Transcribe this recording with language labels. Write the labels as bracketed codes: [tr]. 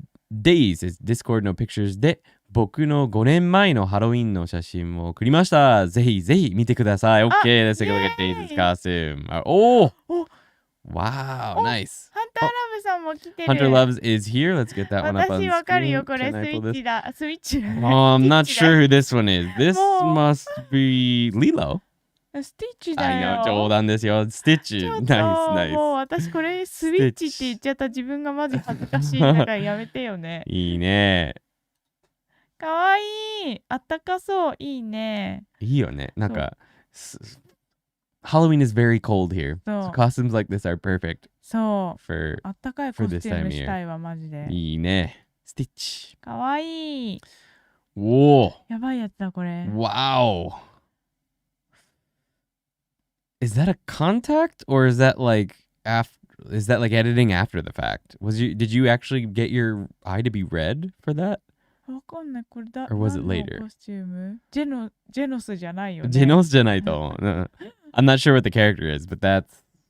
[ja] Days is Discord no pictures で僕の5年前のハロウィンの写真を送りました。ぜひ見てください。 [en] Okay, let's take a look at Days' costume. Wow, nice. [ja] ハンターラブさんも来てる。 [en] Hunter Loves is here. Let's get that one up on [ja] 私わかるよ、 [en] screen. [ja] これスイッチだ。スイッチだ。 [en] I'm not sure who this one is. This must be Lilo. [ja] スティッチだよ。冗談ですよ。スティッチ。ナイス。もう私これスイッチって言っちゃった自分がマジ恥ずかしい。だからやめてよね。いいね。かわいい。あったかそう。いいね。いいよね。 [en] なんか、Halloween is very cold here. So costumes like this are perfect. [ja] そう。 [en] For [ja] あったかいコスチュームしたいわ、マジで。いいね。スティッチ。かわいい。おお。やばいやつだ、これ。 [en] Wow. Is that a contact or is that like editing after the fact? Did you actually get your eye to be red for that? [ja] わかんない、これだ。 [en] Or was it later? [ja] コスチューム？ジェノスじゃないよね。ジェノスじゃないと思う。 [en] I'm not sure what the character is, but that's